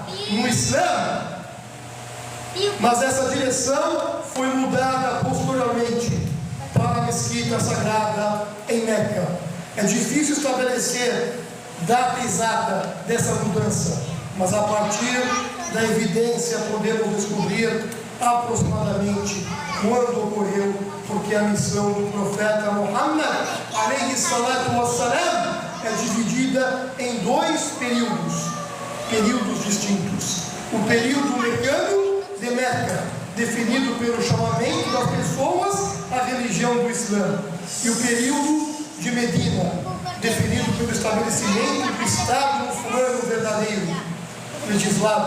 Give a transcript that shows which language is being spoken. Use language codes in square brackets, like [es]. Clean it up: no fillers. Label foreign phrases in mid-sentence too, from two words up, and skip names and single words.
[pt] No Islã, mas essa direção foi mudada posteriormente para a mesquita sagrada em Meca. É difícil estabelecer data exata dessa mudança, mas a partir da evidência podemos descobrir aproximadamente quando ocorreu, porque a missão do profeta Muhammad [ar] عليه الصلاة والسلام [pt] é dividida em 2 períodos distintos. O período mecano de Meca, definido pelo chamamento das pessoas à religião do Islã, e o período de Medina, definido pelo estabelecimento do Estado muçulmano verdadeiro, legislado.